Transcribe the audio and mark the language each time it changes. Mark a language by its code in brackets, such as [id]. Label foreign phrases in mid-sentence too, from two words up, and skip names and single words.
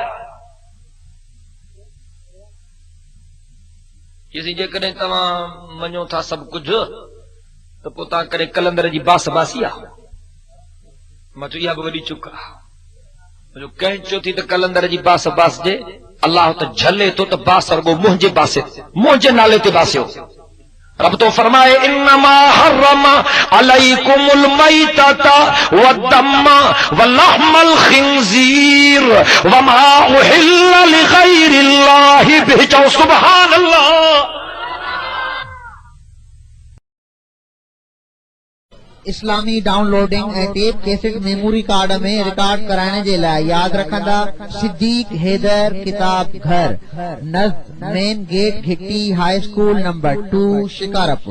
[sd] जेकॾहिं तव्हां मञो था सभु कुझु त पोइ तव्हां करे कलंदर जी बास बासी आहे। मां चयो इहा बि वॾी चुक आहे। कंहिं चयो थी त कलंदर जी बास बास जे, अल्लाह त झले थो त बास रुगो मुंहिंजे पासे, मुंहिंजे नाले ते बासियो। रब तो फरमाए [ar] إنما حرم عليكم الميتة والدم ولحم الخنزير وما أهل لغير الله به. سبحان الله. [sd] इस्लामी डाउनलोडिंग ऐं टेप कैसेट मेमोरी कार्ड में रिकॉर्ड कराइण जे लाइ यादि रखंदा सिद्दीक हैदर किताब घर, नज़द मेन गेट घिट्टी हाई स्कूल नंबर 2 शिकारपुर।